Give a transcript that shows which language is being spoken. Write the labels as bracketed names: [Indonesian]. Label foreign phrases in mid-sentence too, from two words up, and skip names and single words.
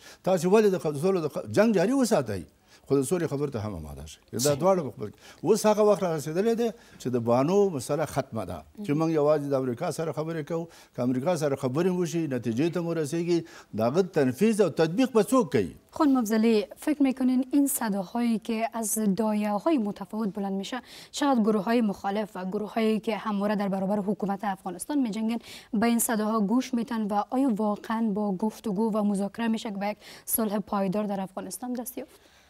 [Pashto] تاسې ولې د سولې جنګ جاري وساتئ خو د سولې خبرې ته هم اماده شئ. دا دواړه په خبر کې اوس هغه وخت را رسېدلی دی چې د بانو مسله ختمه ده، چې موږ یوازې د امریکا سره خبرې کوو. که امریکا سره خبرې وشي، نتیجې ته مو رسیږي، د هغه تنفیذ او تطبیق به څوک کوي؟ [Persian] خانم افضلی، فکر میکنین این صداهایی که از دایه‌های متفاوت بلند میشه، شاید گروه های مخالف و گروه هایی که همواره در برابر حکومت افغانستان میجنگن به این صداها گوش میتن و آیا واقعا با گفتگو و مذاکره میشه که به یک صلح پایدار در افغانستان دست یافت؟